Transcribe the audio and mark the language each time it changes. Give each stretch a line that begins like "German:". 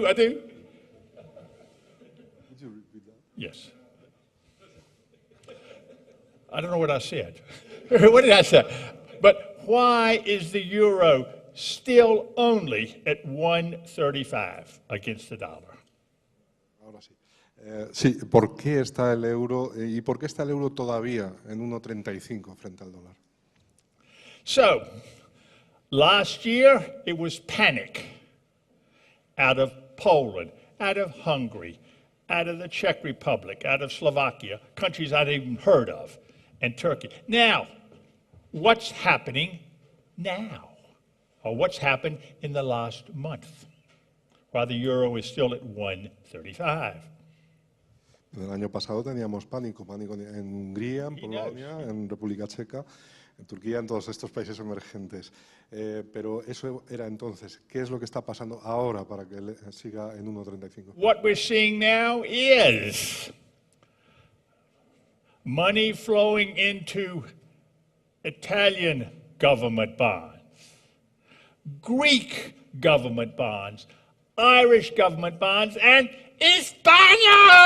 English: Could you repeat that? Yes. I don't know what I said. What did I say? But why is the euro still only at 135 against the dollar?
Spanish: Ahora sí. Sí, ¿por qué está el euro y por qué está el euro todavía en 1,35 frente al dólar?
English: So, last year it was panic out of Poland, out of Hungary, out of the Czech Republic, out of Slovakia, countries I'd even heard of, and Turkey. Now, what's happening now? Or what's happened in the last month, while the euro is still at 135?
Spanish: El año pasado teníamos pánico en Hungría, en Polonia, en República Checa, en Turquía, en todos estos países emergentes. Pero eso era entonces. ¿Qué es lo que está pasando ahora para que siga en 1,35?
English: What we're seeing now is money flowing into Italian government bonds, Greek government bonds, Irish government bonds, and España.